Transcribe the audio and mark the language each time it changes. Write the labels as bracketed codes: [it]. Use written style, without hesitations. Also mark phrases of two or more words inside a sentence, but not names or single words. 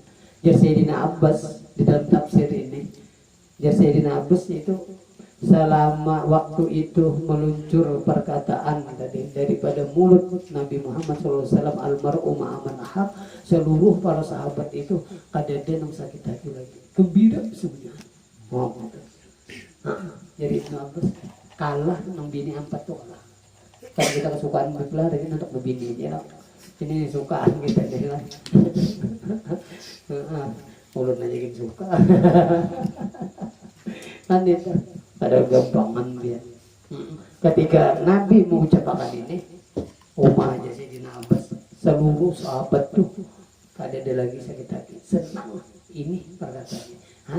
[id] Sayyidina Abbas di dalam tafsir ini, Sayyidina Abbas itu selama waktu itu meluncur perkataan tadi daripada mulut Nabi Muhammad SAW, [ar] المرء مع من أحب, [id] seluruh para sahabat itu kadang-kadang yang sakit hati lagi, gembira semuanya. [bjn] Jadi Ibnu Abbas kalah nang bini 4 tuh kalah. Kalau kita kesukaan belah lagi untuk bini ya. Ini sukaan kita jadi lah. Ulun aja yang suka. Kan itu ada gampangan dia. Ketika Nabi mengucapkan ini, Umar aja Sayyidina Abbas, seluruh sahabat tuh kada ada lagi sakit hati, senang. [id] Ini perkataannya.